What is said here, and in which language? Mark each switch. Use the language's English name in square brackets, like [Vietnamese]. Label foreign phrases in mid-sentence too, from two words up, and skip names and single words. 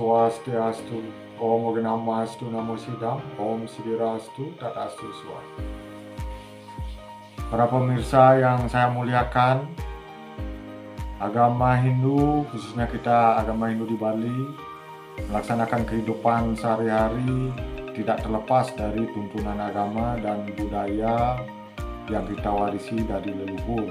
[Sanskrit] Swastiastu, Om Namastu Namo Sidam, Om Sidirastu Tatastu Swa. [Indonesian] Para pemirsa yang saya muliakan, agama Hindu, khususnya kita agama Hindu di Bali, melaksanakan kehidupan sehari-hari tidak terlepas dari tuntunan agama dan budaya yang kita warisi dari leluhur.